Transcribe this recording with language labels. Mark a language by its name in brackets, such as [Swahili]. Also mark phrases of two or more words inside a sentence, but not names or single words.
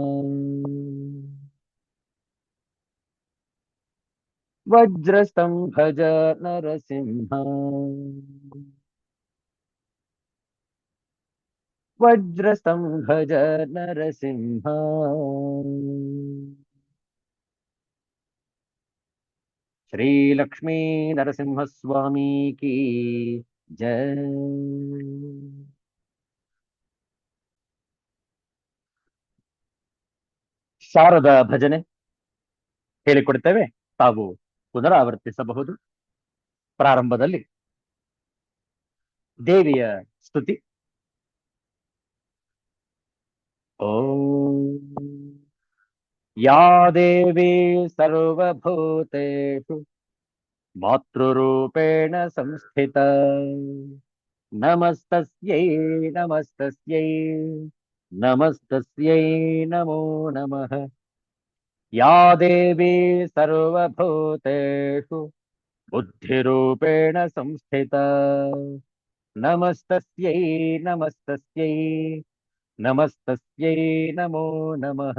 [Sanskrit] वज्रस्तंभज नरसिंह, वज्रस्तंभज नरसिंह। [Hindi] श्री लक्ष्मी नरसिंह स्वामी की जय। [Kannada] ಶಾರದಾ ಭಜನೆ ಹೇಳಿಕೊಡ್ತೇವೆ, ತಾವು ಪುನರಾವರ್ತಿಸಬಹುದು. ಪ್ರಾರಂಭದಲ್ಲಿ ದೇವಿಯ ಸ್ತುತಿ. [Sanskrit] ಓಂ ಯಾ ದೇವಿ ಸರ್ವಭೂತೇಷು ಮಾತೃರೂಪೇಣ ಸಂಸ್ಥಿತ, ನಮಸ್ತಸ್ಯೈ ನಮಸ್ತಸ್ಯೈ ನಮಸ್ತಸ್ಯೈ ನಮೋ ನಮಃ. या देवी सर्वभूतेषु बुद्धिरूपेण संस्थिता, नमस्तस्यै नमस्तस्यै नमस्तस्यै नमो नमः.